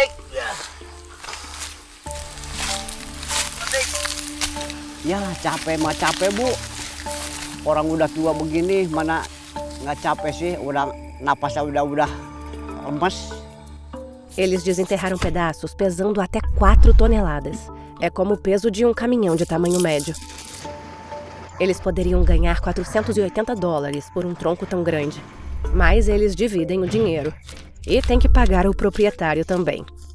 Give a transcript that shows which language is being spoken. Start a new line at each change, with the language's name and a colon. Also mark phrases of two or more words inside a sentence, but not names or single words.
Indonesian: Ya capek mah capek Bu. Orang udah tua begini mana nggak capek sih, udah napasnya udah lemes.
Portuguese: Eles desenterraram pedaços pesando até 4 toneladas. É como o peso de um caminhão de tamanho médio. Eles poderiam ganhar $480 por um tronco tão grande. Mas eles dividem o dinheiro. E tem que pagar o proprietário também.